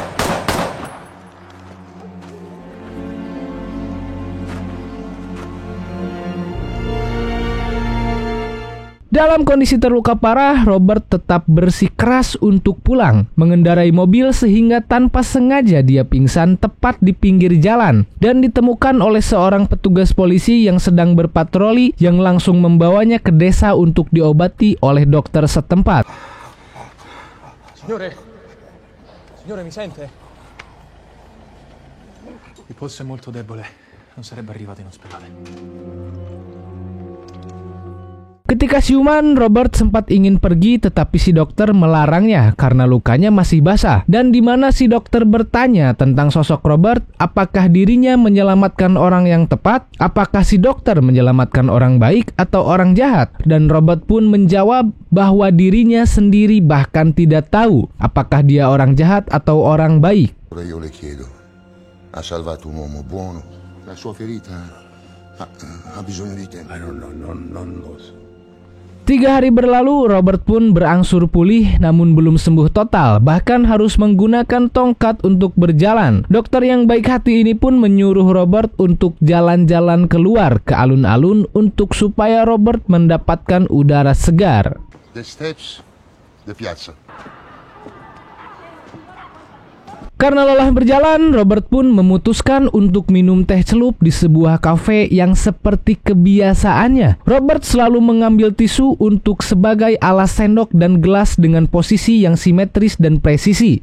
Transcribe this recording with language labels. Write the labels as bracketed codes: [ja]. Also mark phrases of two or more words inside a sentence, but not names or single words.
[id] Dalam kondisi terluka parah, Robert tetap bersikeras untuk pulang, mengendarai mobil sehingga tanpa sengaja dia pingsan tepat di pinggir jalan dan ditemukan oleh seorang petugas polisi yang sedang berpatroli yang langsung membawanya ke desa untuk diobati oleh dokter setempat. [it] Signore, mi sente? Il polso è molto debole, non sarebbe arrivato in ospedale. [id] Ketika siuman, Robert sempat ingin pergi tetapi si dokter melarangnya karena lukanya masih basah, dan di mana si dokter bertanya tentang sosok Robert, apakah dirinya menyelamatkan orang yang tepat, apakah si dokter menyelamatkan orang baik atau orang jahat, dan Robert pun menjawab bahwa dirinya sendiri bahkan tidak tahu apakah dia orang jahat atau orang baik. [it] Io le chiedo, ha salvato un uomo buono? La sua ferita ha bisogno di tempo. [en] I don't know, [it] non lo so. [id] 3 hari berlalu, Robert pun berangsur pulih namun belum sembuh total, bahkan harus menggunakan tongkat untuk berjalan. Dokter yang baik hati ini pun menyuruh Robert untuk jalan-jalan keluar ke alun-alun untuk supaya Robert mendapatkan udara segar. [en] The steps, the piazza. [id] Karena lelah berjalan, Robert pun memutuskan untuk minum teh celup di sebuah kafe yang seperti kebiasaannya. Robert selalu mengambil tisu untuk sebagai alas sendok dan gelas dengan posisi yang simetris dan presisi.